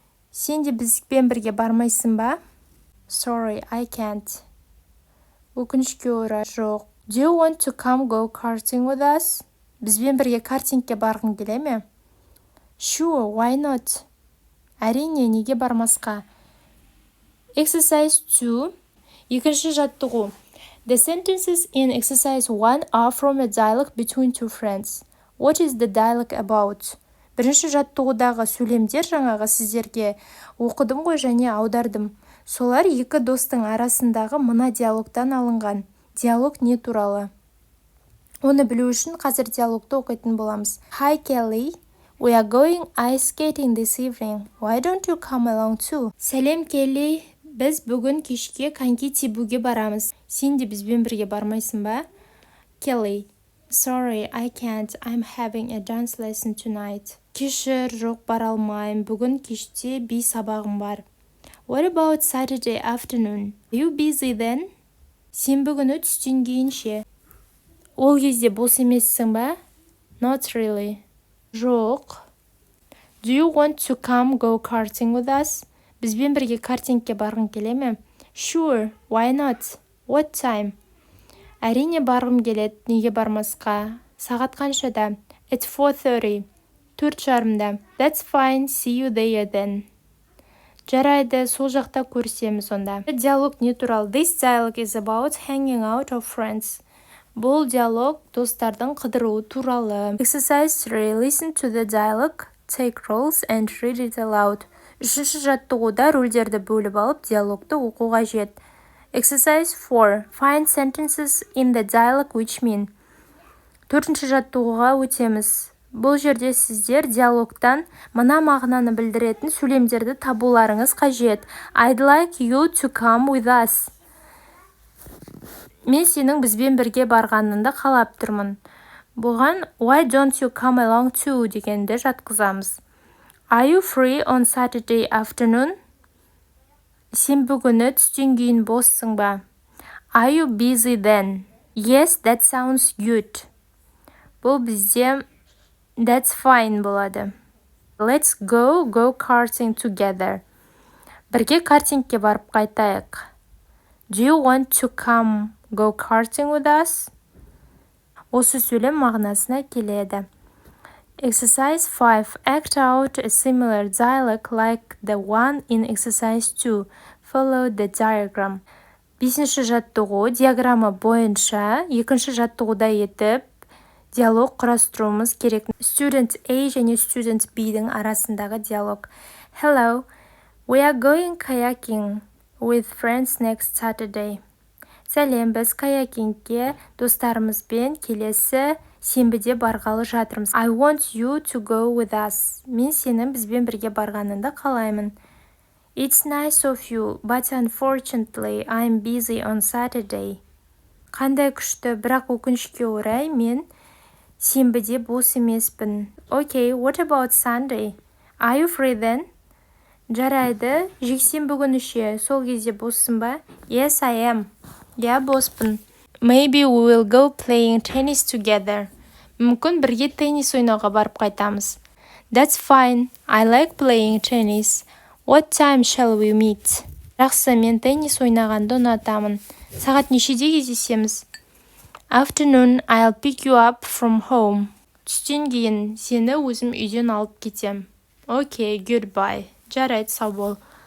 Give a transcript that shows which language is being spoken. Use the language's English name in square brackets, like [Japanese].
[Kazakh] Сен де бізбен бірге бармайсың ба? [English] Sorry, I can't. [Kazakh] Өкінішке орай жоқ. [English] Do you want to come go karting with us? [Kazakh] Бізбен бірге картингке барғың келе ме? [English] Sure, why not? [Kazakh] Әрине, неге бармасқа? [English] Exercise 2. [Kazakh] Екінші жаттығу. [English] The sentences in exercise 1 are from a dialogue between two friends. What is the dialogue about? [Kazakh] Бірінші жаттығудағы сөйлемдер жаңағы сіздерге оқыдым ғой және аудардым. Солар екі достың арасындағы мына диалогтан алынған. Диалог не туралы? Оны білу үшін қазір диалогты оқитын боламыз. [English] Hi Kelly, we are going ice skating this evening. Why don't you come along too? [Kazakh] Сәлем Келли, біз бүгін кешке коньки тебуге барамыз. Сен де бізбен бірге бармайсың ба? [English] Kelly, sorry, I can't. I'm having a dance lesson tonight. [Kazakh] Кешір, жоқ бара алмайым. Бүгін кеште би сабағым бар. [English] What about Saturday afternoon? Are you busy then? [Kazakh] Сенбі күні түстен кейін ше. Ол кезде бос емессің ба? [English] Not really. [Kazakh] Жоқ. [English] Do you want to come go karting with us? [Kazakh] Бізбен бірге картингке барғың келе ме? [English] Sure, why not? What time? [Kazakh] Әрине барғым келеді, неге бармасқа? Сағат қаншада? [English] At 4:30. [Kazakh] 4:30. [English] That's fine, see you there then. [Kazakh] Жарайды, сол жақта көрісеміз онда. Диалог не туралы? [English] This dialogue is about hanging out of friends. [Kazakh] Бұл диалог достардың қыдыруы туралы. [English] Exercise 3. Listen to the dialogue, take roles and read it aloud. [Kazakh] Үшінші жаттығуда рөлдерді бөліп алып, диалогты оқуға жет. [English] Exercise 4. Find sentences in the dialogue which mean. [Kazakh] Төртінші жаттығуға өтеміз. Бұл жерде сіздер диалогтан мына мағынаны білдіретін сөйлемдерді табуларыңыз қажет. [English] I'd like you to come with us. [Kazakh] Мен сенің бізбен бірге барғаныңды қалап тұрмын. Бұған [English] why don't you come along too [Kazakh] дегенді жатқызамыз. [English] Are you free on Saturday afternoon? [Kazakh] Сенбі күні түстен кейін боссың ба? [English] Are you busy then? Yes, that sounds good. [Kazakh] Бұл бізде [English] that's fine [Kazakh] болады. [English] Let's go karting together. [Kazakh] Бірге картингке барып қайтайық. [English] Do you want to come go karting with us? [Kazakh] Осы сөйлем мағынасына келеді. [English] Exercise 5. Act out a similar dialogue like the one in exercise 2. Follow the diagram. [Kazakh] 5-ші жаттығу диаграмма бойынша екінші жаттығуда етіп диалог құрастыруымыз керек. Student A және Student B-дің арасындағы диалог. [English] Hello, we are going kayaking with friends next Saturday. [Kazakh] Сәлем, біз каякингке достарымызбен келесі сенбіде барғалы жатырмыз. [English] I want you to go with us. [Kazakh] Мен сенің бізбен бірге барғаныңды қалаймын. [English] It's nice of you, but unfortunately I'm busy on Saturday. [Kazakh] Қандай күшті, бірақ өкінішке орай мен сенбіде бос емеспін. [English] Okay, what about Sunday? Are you free then? [Kazakh] Жарайды, жексенбі күні ше, сол кезде боссың ба? [English] Yes, I am. [Kazakh] Я боспын. [English] Maybe we will go playing tennis together. [Kazakh] Мүмкін бірге теннис ойнауға барып қайтамыз. [English] That's fine. I like playing tennis. What time shall we meet? [Kazakh] Жақсы, мен теннис ойнағанды ұнатамын. Сағат нешеде кездесеміз? [English] Afternoon, I'll pick you up from home. [Kazakh] Түстен кейін сені өзім үйден алып кетем. [English] Okay, goodbye. [Kazakh] Жарайды, сау бол.